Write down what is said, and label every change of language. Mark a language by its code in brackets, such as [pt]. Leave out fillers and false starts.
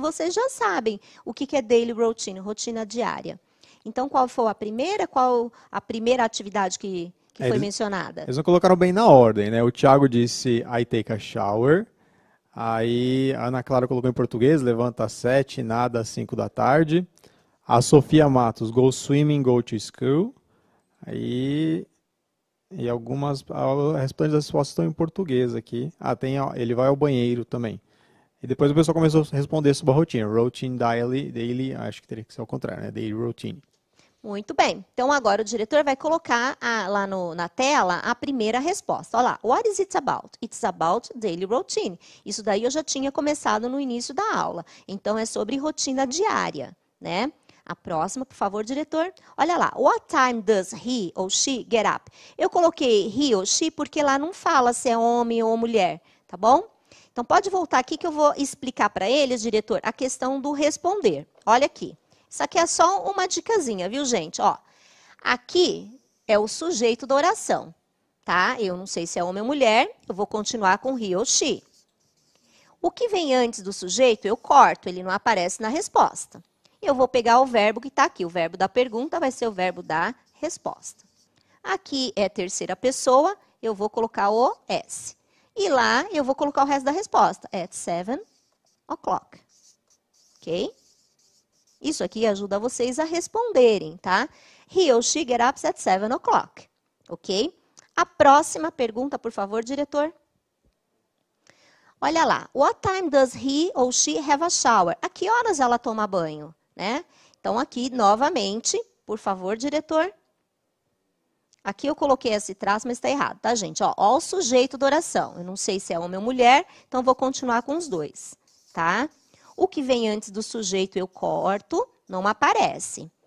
[pt] Vocês já sabem o que é daily routine, rotina diária. Então, qual foi a primeira? Qual a primeira atividade que foi mencionada? Eles não colocaram bem na ordem, né? O Thiago disse, [en] I take a shower. [pt] Aí a Ana Clara colocou em português, levanta às 7, nada às 5 da tarde. A Sofia Matos, [en] go swimming, go to school. [pt] Aí, e algumas, as respostas das respostas estão em português aqui. Ele vai ao banheiro também. E depois o pessoal começou a responder sobre a rotina. Routine, daily, acho que teria que ser ao contrário, né? Daily routine. Muito bem. Então, agora o diretor vai colocar lá na tela a primeira resposta. Olha lá. [en] What is it about? It's about daily routine. [pt] Isso daí eu já tinha começado no início da aula. Então, é sobre rotina diária, né? A próxima, por favor, diretor. Olha lá. [en] What time does he [pt] ou [en] she get up? [pt] Eu coloquei he ou she porque lá não fala se é homem ou mulher, tá bom? Então, pode voltar aqui que eu vou explicar para eles, diretor, a questão do responder. Olha aqui. Isso aqui é só uma dicasinha, viu, gente? Ó, aqui é o sujeito da oração, tá? Eu não sei se é homem ou mulher, eu vou continuar com he ou she. O que vem antes do sujeito, eu corto, ele não aparece na resposta. Eu vou pegar o verbo que está aqui. O verbo da pergunta vai ser o verbo da resposta. Aqui é terceira pessoa, eu vou colocar o S. E lá eu vou colocar o resto da resposta. [en] At 7 o'clock. [pt] Ok? Isso aqui ajuda vocês a responderem, tá? [en] He or she get up at 7 o'clock. Ok? [pt] A próxima pergunta, por favor, diretor. Olha lá. [en] What time does he or she have a shower? [pt] A que horas ela toma banho, né? Então, aqui, novamente, por favor, diretor. Aqui eu coloquei esse traço, mas está errado, tá, gente? Ó, o sujeito da oração. Eu não sei se é homem ou mulher, então vou continuar com os dois, tá? O que vem antes do sujeito eu corto, não aparece.